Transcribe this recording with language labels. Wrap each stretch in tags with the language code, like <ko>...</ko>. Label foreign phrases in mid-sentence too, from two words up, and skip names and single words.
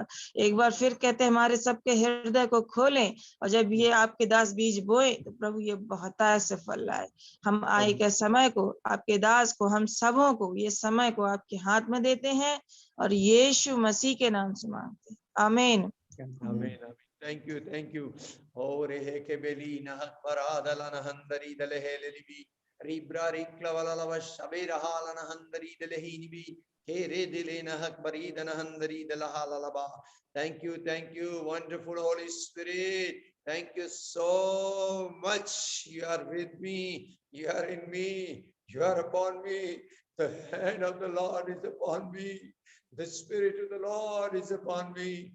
<hi>एक बार फिर कहते हैं हमारे सबके हृदय को खोलें और जब ये आपके दास बीज बोए तो प्रभु ये बहुतायत से फल लाए। हम आए के समय को, आपके दास को, हम सबों को ये समय को आपके हाथ में देते हैं और यीशु मसीह के नाम से मांगते हैं, आमीन आमीन।</hi> <en>Thank you, thank you. और हे के बेली ना परादला ना हंदरी दले हे लेलिबी Ribra Riklavala Shabira Halana Handari Delehinibi, Here Delena Hakbari Danahandari Delahalalaba. Thank you, wonderful Holy Spirit. Thank you so much. You are with me, you are in me, you are upon me. The hand of the Lord is upon me. The Spirit of the Lord is upon me.</en>